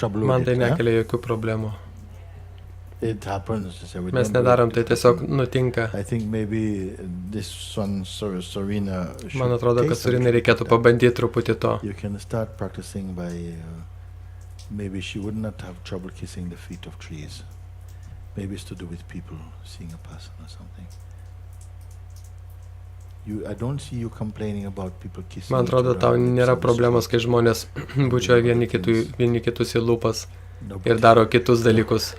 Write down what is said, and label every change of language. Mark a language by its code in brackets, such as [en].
[lt] Man tai nekelia jokių problemų. [en] It happens. [lt] Mes nedarom, tai tiesiog nutinka. [en] I think maybe this one, Serena, [lt] Man atrodo, kad Surinai reikėtų pabandyti truputį to. [en] You can start practicing by maybe she would not have trouble kissing the feet of trees. Maybe it's to do with people seeing a person or something. I don't see you complaining about people kissing. [lt] Man atrodo, tau nėra problemos, kai žmonės bučiuoja vieni kitus į lūpas ir daro kitus dalykus.